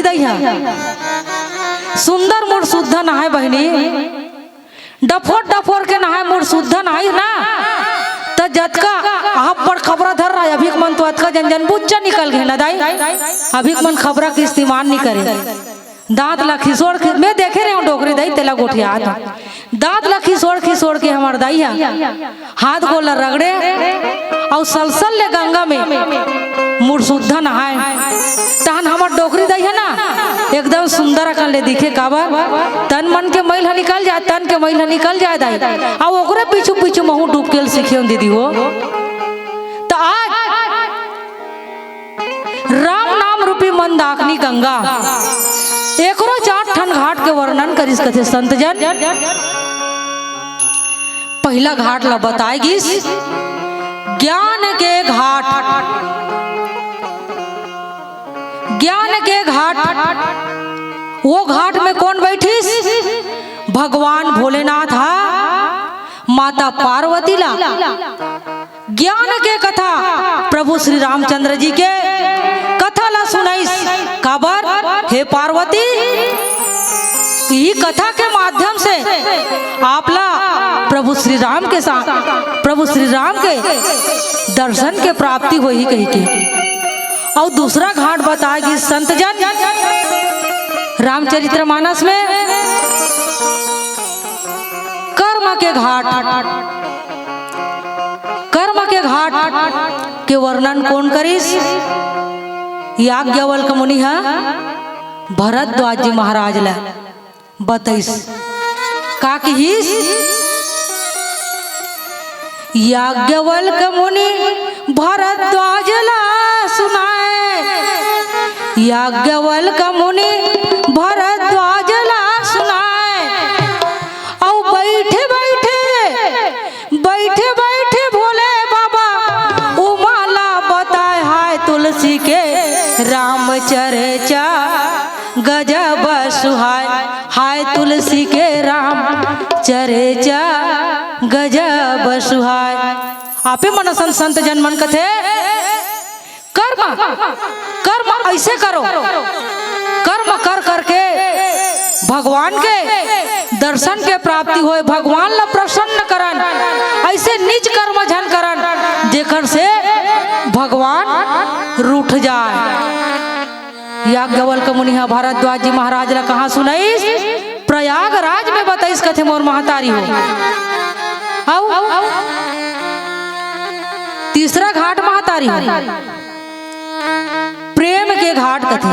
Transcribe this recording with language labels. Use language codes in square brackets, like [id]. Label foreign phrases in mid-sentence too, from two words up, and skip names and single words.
[hne] दई है सुंदर मोर शुद्ध नहाय बहनी, डफोर डफोर के नहाय मोर शुद्ध नहाई ना, तो जतका आप पर खबरा धर रहा है अभी मन तो अतका जन बुच्चा निकल गए ना दाई, अभी मन खबरा के इस्तेमाल नहीं करे, दांत ला खिसोड़ में देखे रहे हो डोकरी दाई तेला गोठिया दांत ला खिसोड़ के हमार दैया हाथ गोला रगड़े और सलसल ले गंगा में मुरसुद्ध नहाए तहन हमार डोकरी दैया ना एकदम सुंदर अकन ले दिखे काबर तन मन के मैल निकल जाए तन के मैल निकल जाए दाई और ओकरे पीछू पीछू महू डूब के सीखे दीदी हो। तो आज राम नाम रूपी मंदाकिनी गंगा एकरो 4 ठन घाट के वर्णन करिस कथे संत जन। पहला घाट ला बताएगी ज्ञान के घाट। ज्ञान के घाट वो घाट में कौन बैठीस? भगवान भोलेनाथ हा माता पार्वती ला ज्ञान के कथा प्रभु श्री रामचंद्र जी के कथा ला सुनाइस काबर हे पार्वती ई कथा के माध्यम से आपला प्रभु श्री राम के साथ प्रभु श्री राम के दर्शन के प्राप्ति होई कही के। और दूसरा घाट बताएगी संत जन रामचरितमानस में कर्म के घाट। कर्म के घाट के वर्णन कौन करिस? याज्ञवल्क्य मुनि है भरद्वाज जी महाराज ला बताइस का कहिस? याज्ञवल्क्य मुनि भरद्वाज ला सुनाए। याज्ञवल्क्य मुनि भरद्वाज ला सुनाए और बैठे बैठे भोले बाबा उमाला बताए हाय तुलसी के राम चर्चा गजब सुहाय। हाय तुलसी के राम चर्चा गजब सुहाय। आपे मनसन संत जन मन कथे कर्म कर्म ऐसे करो कर्म कर करके भगवान के दर्शन के प्राप्ति होए भगवान ला प्रसन्न करन। ऐसे निज कर्म झन करन जेकर से भगवान रूठ जाए। याज्ञवल्क्य मुनि भारद्वाज जी महाराज ला कहाँ सुनाइस? प्रयागराज में बताइस कथे मोर महतारी हो। तीसरा घाट महतारी हो प्रेम के घाट कथे।